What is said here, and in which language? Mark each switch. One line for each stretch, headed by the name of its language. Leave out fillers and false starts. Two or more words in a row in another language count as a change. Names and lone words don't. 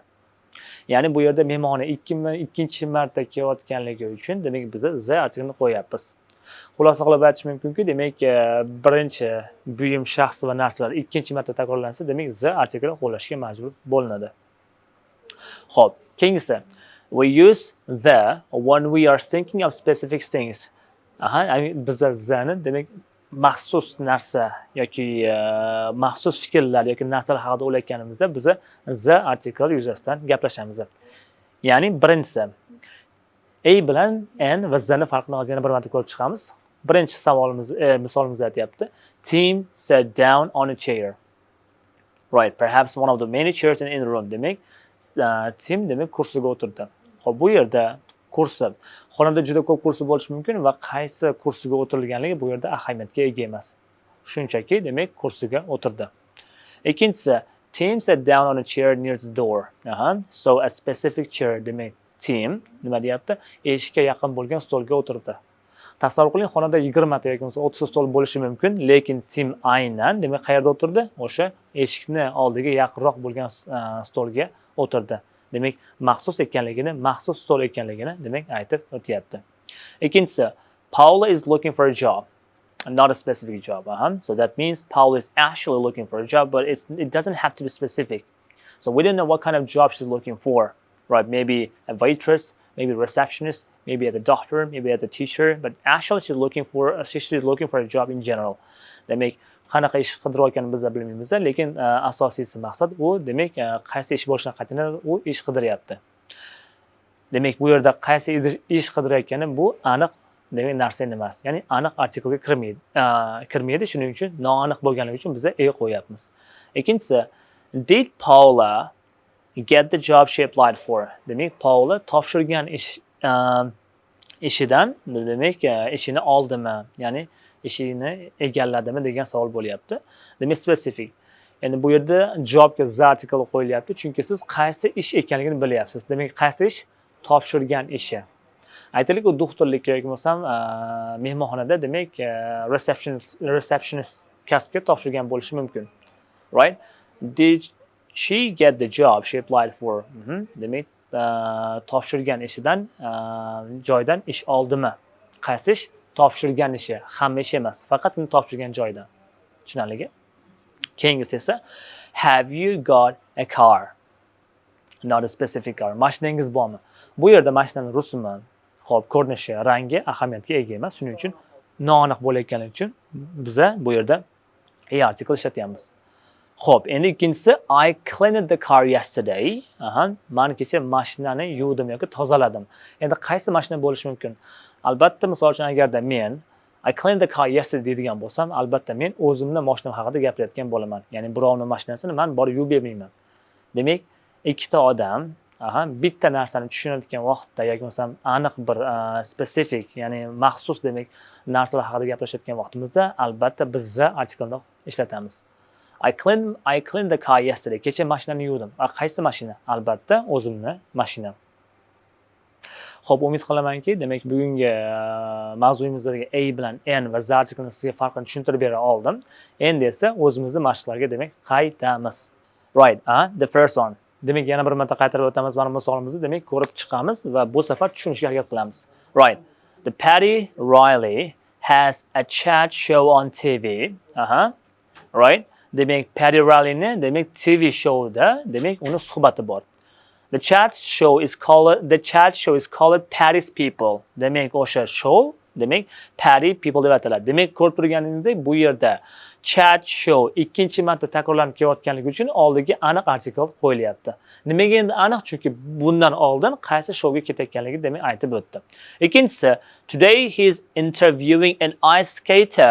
Uzbek: Ya'ni bu yerda mehmonxona ikkinchi marta kelayotganligi uchun demak biz z artiklini qo'yapmiz. Xulosa qilib aytish mumkinki, demak birinchi buyum, shaxs va narsalar ikkinchi marta takrorlansa, demak z artikli qo'llashga majbur bo'linadi. Xo'p, keyingisi,
English: we use the when we are thinking of specific things.
Uzbek: Biz zani demak maxsus narsa yoki maxsus fikrlar yoki narsalar haqida o'ylayotganimizda biz
English: the article
Uzbek: yuzasidan gaplashamiz. Ya'ni birinchisi bilan n va zani farqini hozir yana bir marta ko'rib chiqamiz. Birinchi misolimiz aytyapti.
English: Tim sat down on a chair. Right, perhaps one of the many chairs in the room.
Uzbek: Demak, Tim demak kursiga o'tirdi. Xo'p, bu yerda kursi, xonada juda ko'p kursi bo'lishi mumkin va qaysi kursiga o'tirilganligi bu yerda ahamiyatga ega emas. Shunchaki demak kursiga o'tirdi.
English: Ikkinchisi, Tim sat down on a chair near the door. So a specific chair
Uzbek: demak Tim nima deyapti? Eshikka yaqin bo'lgan stolga o'tirdi. Tasavvur qiling, xonada 20 ta yoki 30 stol bo'lishi mumkin, lekin Tim aynan demak qayerda o'tirdi? O'sha eshikni oldiga yaqinroq bo'lgan stolga o'tirdi. Demak, maxsus ekanligini, maxsus stol ekanligini demak aytib o'tyapti. Ikkinchisi,
English: Paula is looking for a job, not a specific job. So that means Paula is actually looking for a job, but it doesn't have to be specific. So we don't know what kind of job she's looking for, right? Maybe a waitress, maybe a receptionist, maybe as a doctor, maybe as a teacher, but actually she's looking for a job in general.
Uzbek: Demak, qanaqa ish qidirayotganini biz bilmaymiz, lekin asosiysi maqsad u demak qaysi ish bo'lishini qat'iyan u ish qidiryapti. Demak, bu yerda qaysi ish qidirayotgani bu aniq demak narsa emas. Ya'ni aniq artikelga kirmaydi. Shuning uchun noaniq bo'lganligi uchun biz qo'yapmiz. Ikkinchisi,
English: did Paula get the job she applied for?
Uzbek: Demak, Paula topshirgan ishidan demak ishini oldimi? Ya'ni ishini egalladimi degan savol bo'lyapti. Demak specific. Endi bu yerda javobga
English: the article
Uzbek: qo'yilyapti, chunki siz qaysi ish ekanligini bilyapsiz. Demak, qaysi ish? Topshirgan ishi. Aytaylik, u doktorlikka yoki bo'lsam mehmonxonada, demak, receptionist kasbga topshirgan bo'lishi mumkin.
English: Right? Did she get the job she applied for?
Uzbek: Demak, topshirgan ishidan joydan ish oldimi? Qaysi ish? Topshirgan ishi, hamma ish emas, faqatgina topshirgan joydan. Tushunarligi? Keyingisi esa
English: have you got a car? Not a specific car.
Uzbek: Mashinangiz bormi? Bu yerda mashinaning rusumi, xo'p, ko'rinishi, rangi ahamiyatga ega emas. Shuning uchun noaniq bo'layotganligi uchun biz bu yerda article ishlatyapmiz. Xo'p, endi ikkinchisi
English: I cleaned the car yesterday.
Uzbek: Men kecha mashinani yuvdim yoki tozaladim. Endi qaysi mashina bo'lishi mumkin? Albatta, misol uchun agarda men
English: I cleaned the car yesterday
Uzbek: deydigan bo'lsam, albatta men o'zimning mashinam haqida gapirayotgan bo'laman. Ya'ni birovning mashinasini men borib yuvib bermayman. Demak, ikkita odam bitta narsani tushunadigan vaqtda yoki bo'lsam aniq bir specific, ya'ni maxsus demak narsalar haqida gaplashayotgan vaqtimizda albatta biz artiklni ishlatamiz.
English: I cleaned the car yesterday.
Uzbek: Kecha mashinani yuvdim. Qaysi mashina? Albatta o'zimning mashinam. Xo'p, umid qilamanki, demak bugungi mavzuyimizdagi A bilan N va Z artiklini sizga farqini tushuntirib bera oldim. Endi esa o'zimizning mashqlarga demak qaytamiz.
English: Right, the first one.
Uzbek: Demak, yana bir marta qaytarib o'tamiz mana misolimizni, demak ko'rib chiqamiz va bu safar tushunishga harakat qilamiz.
English: Right. The Patty Riley has a chat show on TV. Right.
Uzbek: Demak, Patty Riley'ni demak TV showda demak uni suhbati bor.
English: The chat show is called Patty's People.
Uzbek: Demak, o'sha show demak Patty People deb ataladi. Demak, ko'rib turganingizdek bu yerda
English: chat show
Uzbek: ikkinchi marta takrorlanib kelayotganligi uchun oldiga aniq artikel qo'yilyapti. Nimaga endi aniq? Chunki bundan oldin qaysi showga ketayotganligini demak aytib o'tdi. Ikkinchisi,
English: today he is interviewing an ice skater.